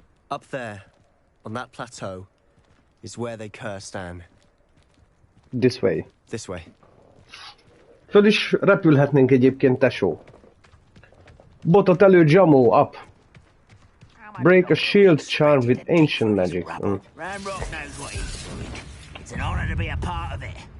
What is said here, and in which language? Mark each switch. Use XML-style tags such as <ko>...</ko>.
<en>Up there, on that plateau, is where they cursed Anne. This way. This way.</en> <hu>Föl is repülhetnénk egyébként, tesó. Botot elő, Jamo, up.</hu> <en>Break a shield charm with ancient magic. Ranrock knows what he's doing. It's an honor to be a part of it.</en>